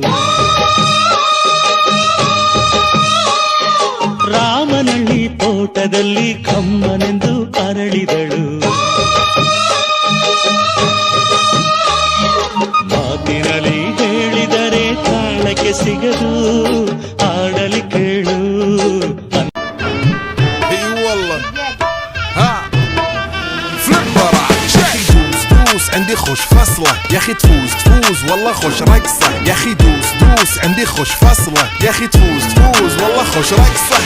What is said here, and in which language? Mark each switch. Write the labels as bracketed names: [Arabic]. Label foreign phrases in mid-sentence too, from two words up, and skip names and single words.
[Kannada] ರಾಮನಳ್ಳಿ ತೋಟದಲ್ಲಿ ಕಮ್ಮನೆಂದು ಅರಳಿದಳು. ಮಾತಿನಲ್ಲಿ ಹೇಳಿದರೆ ತಾಳಕ್ಕೆ ಸಿಗದು, ಆಡಲಿ ಕೇಳು. [Arabic] عندي خوش فصلة يا اخي تفوز والله خوش رقصة. يا اخي دوس عندي خوش فصلة يا اخي تفوز والله خوش رقصة.